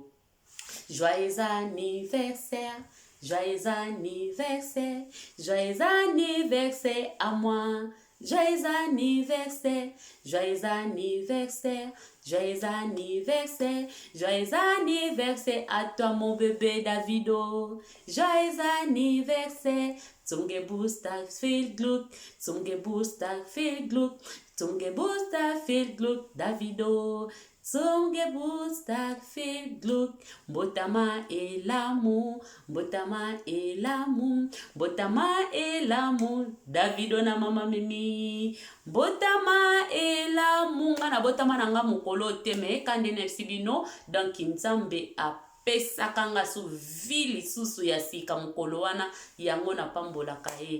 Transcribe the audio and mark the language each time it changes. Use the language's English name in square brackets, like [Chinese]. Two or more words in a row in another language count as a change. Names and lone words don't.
[French] Joyeux anniversaire, joyeux anniversaire, joyeux anniversaire à moi. Joyeux anniversaire, joyeux anniversaire, joyeux anniversaire, joyeux anniversaire à toi mon bébé Davido. Joyeux anniversaire, [German] zum Geburtstag viel Glück, zum Geburtstag viel Glück, zum Geburtstag viel Glück Davido. Zum Geburtstag viel Glück, [Lingala] Mbotama [French] et l'amour, [Lingala] Mbotama [French] et l'amour, [Lingala] Mbotama [French] et l'amour, [Lingala] Davido na mama mimi, Mbotama [French] et l'amour, [Lingala] ngana botama nanga mukolo teme, kande nefsibino, donc Nzambe apesa kanga su vili susu ya sika mukolo wana, yango na pambola kae.